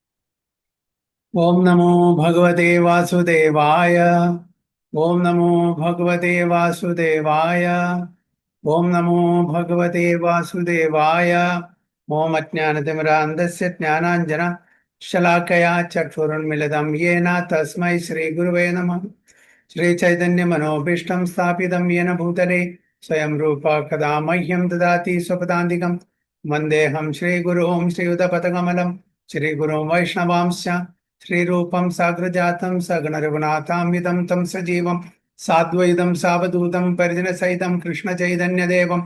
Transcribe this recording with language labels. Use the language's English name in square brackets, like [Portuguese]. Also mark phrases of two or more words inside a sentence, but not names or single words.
[Sanskrit] ഓം നമോ ഭഗവതേ വാസുദേവായ. ഓം നമോ ഭഗവതേ വാസുദേവായ. ഓം നമോ ഭഗവതേ വാസുദേവായ. ഓം അജ്ഞാനതിമിരാന്ധസ്യ ജ്ഞാനാഞ്ജന ശലാകയാ ചക്ഷുരുന്മിലിതം യേന തസ്മൈ ശ്രീഗുരുവേ നമഃ. श्रीचैतन्यमनोभीष्टं स्थापितं येन भूतले स्वयं रूपा कदा मह्यं ददाति स्वपदान्तिकं वन्देऽहं श्रीगुरुं श्रीयुतपदकमलं श्रीगुरुं वैष्णवांश्च श्रीरूपं साग्रजातं सगणरघुनाथान्वितं तं सजीवं साद्वैतं सावधूतं परिजनसहितं कृष्णचैतन्यदेवं